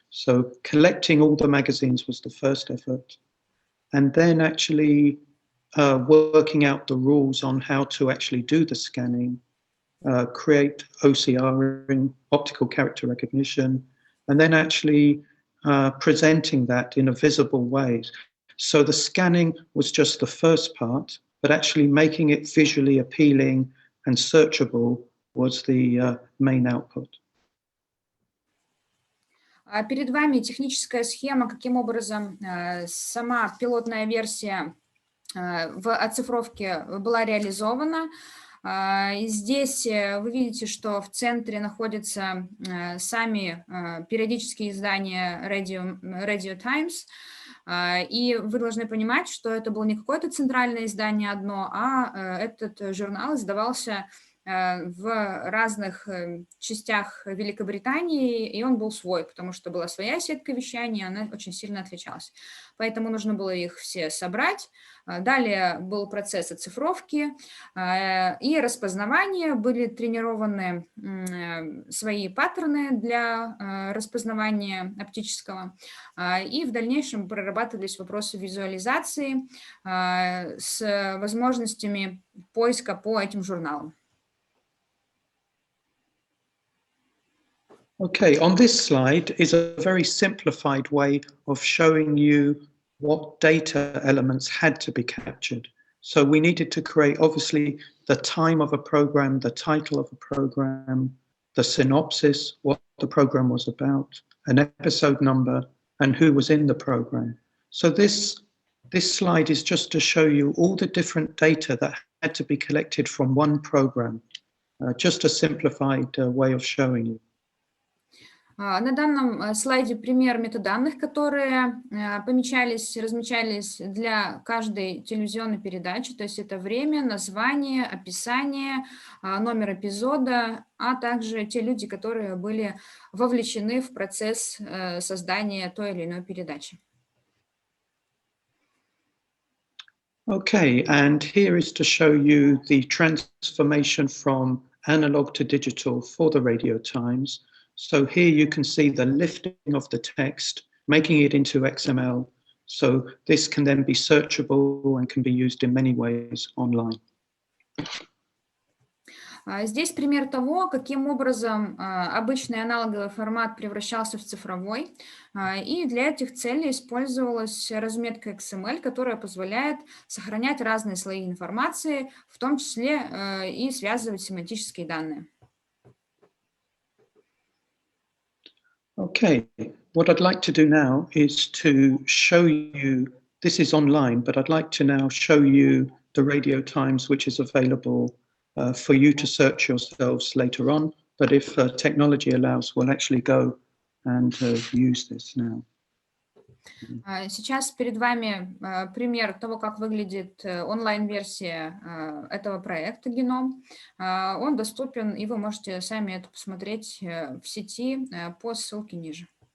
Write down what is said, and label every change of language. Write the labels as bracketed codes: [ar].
[en] So collecting all the magazines was the first effort, and then actually working out the rules on how to actually do the scanning, create OCR, optical character recognition, and then actually presenting that in a visible way. So the scanning was just the first part, but actually making it visually appealing and searchable was the main output. [ru] Перед вами техническая схема, каким образом сама пилотная версия в оцифровке была реализована. Здесь вы видите, что в центре находятся сами периодические издания Radio Times, и вы должны понимать, что это было не какое-то центральное издание одно, а этот журнал издавался в разных частях Великобритании, и он был свой, потому что была своя сетка вещания, она очень сильно отличалась. Поэтому нужно было их все собрать. Далее был процесс оцифровки и распознавания. Были тренированы свои паттерны для распознавания оптического. И в дальнейшем прорабатывались вопросы визуализации с возможностями поиска по этим журналам. [en] Okay, on this slide is a very simplified way of showing you what data elements had to be captured. So we needed to create, obviously, the time of a program, the title of a program, the synopsis, what the program was about, an episode number, and who was in the program. So this slide is just to show you all the different data that had to be collected from one program. Just a simplified way of showing you. [ru] На данном слайде пример метаданных, которые размечались для каждой телевизионной передачи, то есть это время, название, описание, номер эпизода, а также те люди, которые были вовлечены в процесс создания той или иной передачи. [en] Okay, and here is to show you the transformation from analog to digital for the Radio Times. So here you can see the lifting of the text, making it into XML, So this can then be searchable and can be used in many ways online. [ru] Здесь пример того, каким образом обычный аналоговый формат превращался в цифровой. И для этих целей использовалась разметка XML, которая позволяет сохранять разные слои информации, в том числе и связывать семантические данные. [en] Okay, what I'd like to do now is to show you, this is online, but I'd like to now show you the Radio Times, which is available for you to search yourselves later on. But if technology allows, we'll actually go and use this now. [ru] Сейчас перед вами пример того, как выглядит онлайн-версия этого проекта «Геном». Он доступен, и вы можете сами это посмотреть в сети по ссылке ниже.